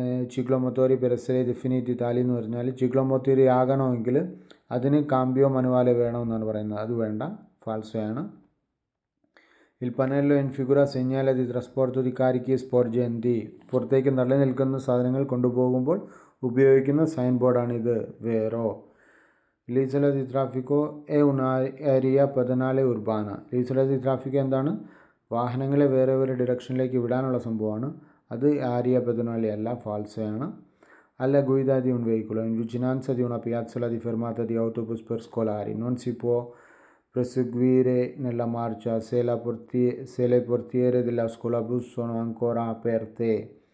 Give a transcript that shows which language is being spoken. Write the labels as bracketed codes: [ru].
[ml] ചിക്ലോമൊത്തോറി [it] per essere definiti tali [ml] എന്ന് പറഞ്ഞാൽ ചിക്ലോമൊത്തോറി ആകണമെങ്കിൽ അതിന് കാമ്പിയോ മനുവാലെ വേണമെന്നാണ് പറയുന്നത്. അത് വേണ്ട, ഫാൾസോയാണ്. [it] Il pannello in figura segnala di trasporto di carichi sporgenti. [ml] പുറത്തേക്ക് തള്ളി നിൽക്കുന്ന സാധനങ്ങൾ കൊണ്ടുപോകുമ്പോൾ ഉപയോഗിക്കുന്ന sign ബോർഡാണിത്. [it] വേറോ l'isola di traffico è un'area pedonale urbana. [ml] l'isola di traffico എന്താണ്? വാഹനങ്ങളെ വേറെ വേറെ ഡിറക്ഷനിലേക്ക് വിടാനുള്ള സംഭവമാണ്. അത് ആരിയ പെദനാലെ അല്ല, ഫാൾസോയാണ്. [it] alla guida di un veicolo in vicinanza di una piazzola di fermata di autobus per scolari non si può proseguire nella marcia se le portiere della scolabus sono ancora aperte.